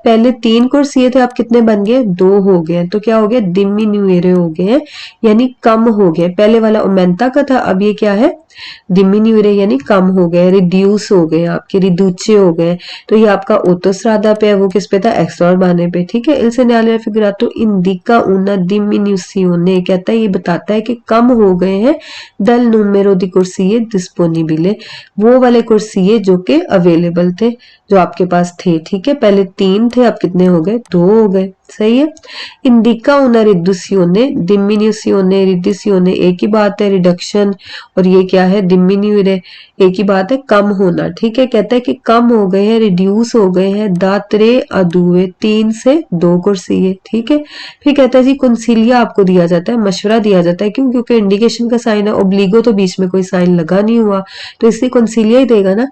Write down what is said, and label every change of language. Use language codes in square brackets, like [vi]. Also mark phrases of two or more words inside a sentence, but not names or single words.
[hi] पहले 3 कुर्सिये थे, अब कितने बन गए? 2 हो गए, तो क्या हो गया? डिमिन्यूएरे हो गए हैं, यानी कम हो गए। पहले वाला ओमेंटा का था, अब ये क्या है? डिमिन्यूएरे यानी कम हो गए, रिड्यूस हो गए, आपके रिड्यूचे हो गए। तो ये आपका ओटोस्ट्रादा पे है, वो किस पे था? एक्स्ट्रा बाने पे। ठीक है, [it] इल segnale raffigurato indica una diminuzione, [hi] कहता है ये बताता है कि कम हो गए हैं [it] dal numero di [hi] कुर्सिये डिस्पोनिबले, वो वाले कुर्सिये जो के अवेलेबल थे, जो आपके पास थे। ठीक है, पहले 3 थे, अब कितने हो गए? 2 हो गए। सही है। [it] indica una riduzione, diminuzione, riduzione [hi] एक ही बात है, रिडक्शन, और ये क्या है? डिमिन्यूरे, एक ही बात है, कम होना। ठीक है, कहता है कि कम हो गए हैं, रिड्यूस हो गए हैं, [it] da tre a due [hi] 3 से 2 कुर्सिये। ठीक है, फिर कहता है जी कंसीलिया आपको दिया जाता है, मशवरा दिया जाता है। क्यों? क्योंकि इंडिकेशन का साइन है, ओब्लिगो तो बीच में कोई साइन लगा नहीं हुआ, तो इसलिए कंसीलिया ही देगा ना।